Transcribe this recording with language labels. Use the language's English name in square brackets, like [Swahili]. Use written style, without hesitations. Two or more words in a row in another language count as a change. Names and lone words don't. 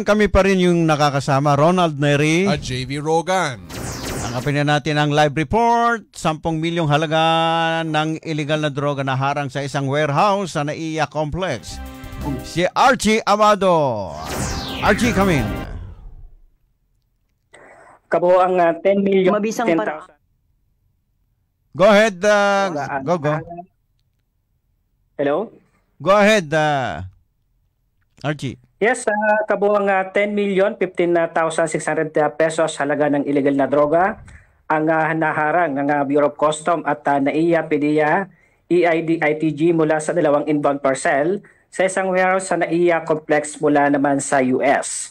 [Filipino] Kami pa rin yung nakakasama, Ronald Neri at JV Rogan. Tanggapin na natin ang live report. 10 milyong halaga ng illegal na droga na harang sa isang warehouse sa NAIA Complex. Si Archie Amado. Archie, [English] come in. [Filipino] Kabo ang 10 million. Mabisang 10,000. [English] Go ahead. Go. Hello? Go ahead, Archie. [Filipino] Yes, kabuang 10,015,600 pesos halaga ng illegal na droga ang naharang ng Bureau of Customs at NAIA, PDEA, EID, ITG mula sa dalawang [English] inbound parcel [Filipino] sa isang warehouse sa NAIA Complex mula naman sa US.